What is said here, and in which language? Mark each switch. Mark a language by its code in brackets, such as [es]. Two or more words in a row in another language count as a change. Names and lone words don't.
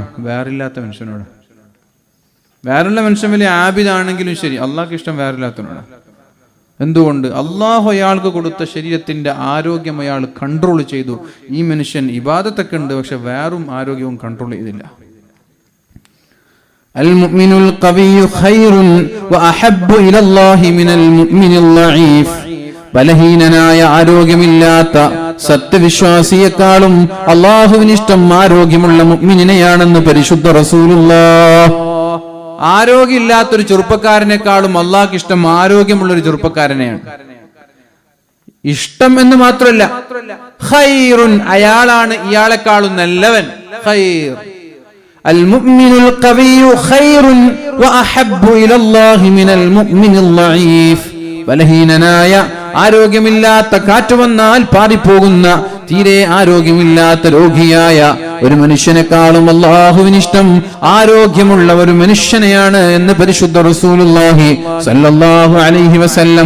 [ml] വേറില്ലാത്ത മനുഷ്യനോട്. വേറുള്ള മനുഷ്യൻ വലിയ ആബിദാണെങ്കിലും ശരി, അള്ളാഹ്ക്ക് ഇഷ്ടം വേറില്ലാത്തവനോട്. എന്തുകൊണ്ട്? അള്ളാഹു അയാൾക്ക് കൊടുത്ത ശരീരത്തിന്റെ ആരോഗ്യം അയാൾ കൺട്രോൾ ചെയ്തു. ഈ മനുഷ്യൻ ഇബാദത്തൊക്കെ ഉണ്ട്, പക്ഷെ വേറും ആരോഗ്യവും കൺട്രോൾ ചെയ്തില്ല. [ar] المؤمن القوي خير وأحب إلى الله من المؤمن الضعيف. [ml] ബലഹീനനായ ആരോഗ്യമില്ലാത്ത സത്യവിശ്വാസിയെക്കാളും അള്ളാഹുവിന് ഇഷ്ടം ആരോഗ്യമുള്ള മുഅ്മിനിനെയാണെന്ന് പരിശുദ്ധ റസൂലുള്ളാഹ്. ആരോഗ്യമില്ലാത്തൊരു ചെറുപ്പക്കാരനേക്കാളും അള്ളാഹ്ക്ക് ഇഷ്ടം ആരോഗ്യമുള്ളൊരു ചെറുപ്പക്കാരനെയാണ്. ഇഷ്ടം എന്ന് മാത്രമല്ല, ഖൈറുൻ, അയാളാണ് ഇയാളെക്കാളും നല്ലവൻ. [ar] ഖൈർ المؤمن القوي خير وأحب إلى الله من المؤمن الضعيف. [ml] ബലഹീനനായ ആരോഗ്യമില്ലാത്ത, കാറ്റ് വന്നാൽ പാറിപ്പോകുന്ന, തീരെ ആരോഗ്യമില്ലാത്ത രോഗിയായ ഒരു മനുഷ്യനെക്കാളും അല്ലാഹുവിന് ഇഷ്ടം ആരോഗ്യമുള്ള ഒരു മനുഷ്യനെയാണ് എന്ന് പരിശുദ്ധ [ar] رسول الله صلى الله عليه وسلم.